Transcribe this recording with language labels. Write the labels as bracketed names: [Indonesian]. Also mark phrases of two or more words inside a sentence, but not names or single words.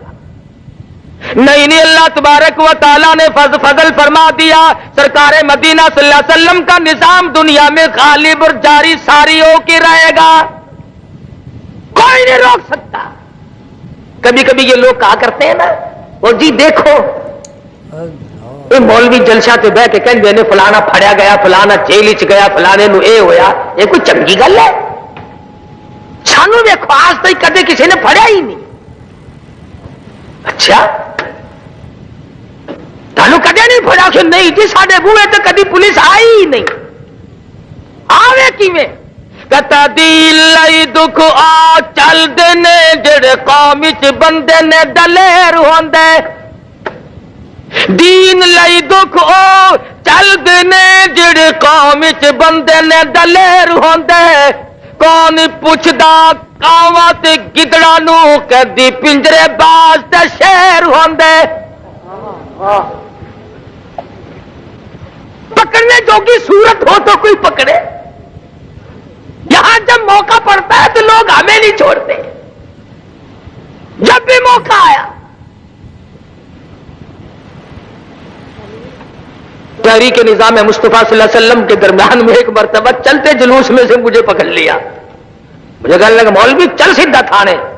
[Urdu] نہیں اللہ تبارک و تعالیٰ نے فضل فرما دیا، سرکار مدینہ [Arabic] صلی اللہ علیہ وسلم [Urdu] کا نظام دنیا میں غالب اور جاری ساری ہو کے رہے گا، کوئی نہیں روک سکتا۔ کبھی کبھی یہ لوگ کہا کرتے ہیں نا، وہ جی دیکھو یہ مولوی [Punjabi] جلسہ تے بہ کے کہیں نے فلانا پھڑیا گیا، فلانا جیل چ گیا، فلانے نو اے ہویا، یہ کوئی چنگی گل ہے؟ سانو دیکھو آج تک کدے کسی نے پھڑیا ہی نہیں۔ اچھا تانوں کدے نہیں پھڑیا؟ کہ نہیں جی ساڈے بوئے تے کدی پولیس آئی ہی نہیں۔ آوے کیویں؟ کتا دی لئی دکھ آ چل دینے جڑے قوم وچ بندے نے دلیر ہوندے، دین لئی دکھ او چل دینے جڑے قوم وچ بندے نے دلیر ہوندے، کون پوچھدا کاواں تے گدڑاں نو کدی پنجرے باز تے شیر ہوندے۔ [Urdu] پکڑنے جوگی صورت ہو تو کوئی پکڑے، یہاں جب موقع پڑتا ہے تو لوگ ہمیں نہیں چھوڑتے۔ جب بھی موقع آیا تحریک نظام مصطفیٰ [Arabic] صلی اللہ علیہ وسلم [Urdu] کے درمیان میں ایک مرتبہ چلتے جلوس میں سے مجھے پکڑ لیا، مجھے کہنے لگا مولوی چل سیدھا تھانے۔